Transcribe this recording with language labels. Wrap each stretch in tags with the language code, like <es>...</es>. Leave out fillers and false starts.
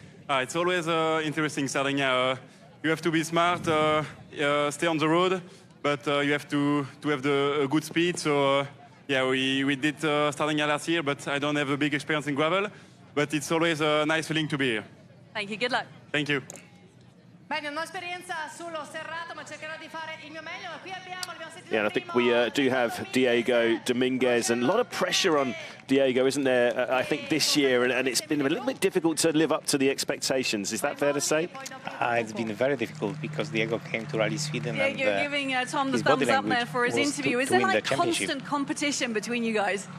<en>It's always interesting, Sardinia. You have to be smart, stay on the road, but you have to have the good speed. So yeah, we did Sardinia last year, but I don't have a big experience in gravel. But it's always a nice feeling to be here. Thank you. Good luck. Thank you.</en> <it>Beh, non ho esperienza sullo serrato, ma cercherò di fare il mio meglio. Ma qui abbiamo sentito.</it> <en>Yeah, and I think we do have Diego Dominguez, and a lot of pressure on Diego, isn't there? I think this year, and it's been a little bit difficult to live up to the expectations. Is that fair to say? It's been very difficult because Diego came to Rally Sweden. Yeah, and, you're giving Tom the thumbs up there for his interview. Is there like constant competition between you guys?</en>